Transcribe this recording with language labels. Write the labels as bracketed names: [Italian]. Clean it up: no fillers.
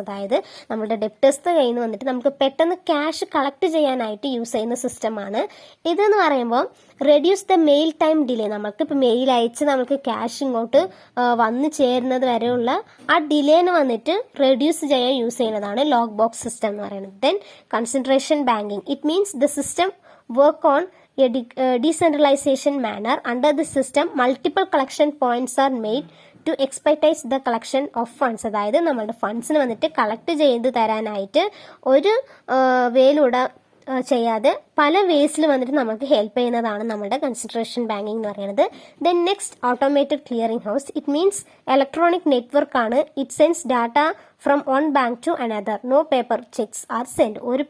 [Malayalam] അതായത് നമ്മുടെ ഡെപ്റ്റേഴ്സിന്റെ കയ്യിൽ നിന്ന് വന്നിട്ട് നമുക്ക് പെട്ടെന്ന് ക്യാഷ് കളക്ട് ചെയ്യാനായിട്ട് യൂസ് ചെയ്യുന്ന സിസ്റ്റമാണ്. ഇതെന്ന് പറയുമ്പോൾ [English] Reduce the mail time delay. [Malayalam] നമുക്ക് ഇപ്പോൾ മെയിൽ അയച്ച് നമുക്ക് ക്യാഷ് ഇങ്ങോട്ട് വന്നു ചേരുന്നത് വരെയുള്ള ആ ഡിലേന് വന്നിട്ട് റെഡ്യൂസ് ചെയ്യാൻ യൂസ് ചെയ്യുന്നതാണ് ലോഗ് ബോക്സ് സിസ്റ്റം എന്ന് പറയുന്നത്. Then concentration banking. [English] It means the system work on a decentralization manner. Under the system, multiple collection points are made to expedite the collection of funds. [Malayalam] അതായത് നമ്മുടെ ഫണ്ട്സിന് വന്നിട്ട് collect ചെയ്ത് തരാനായിട്ട് ഒരു വേയിലൂടെ ചെയ്യാതെ പല വേസിൽ വന്നിട്ട് നമുക്ക് ഹെൽപ്പ് ചെയ്യുന്നതാണ് നമ്മുടെ കൺസിഡറേഷൻ ബാങ്കിങ് എന്ന് പറയുന്നത്. [English] Then next automated clearing house. It means electronic network ആണ്. It sends data from one bank to another. No paper cheques are send.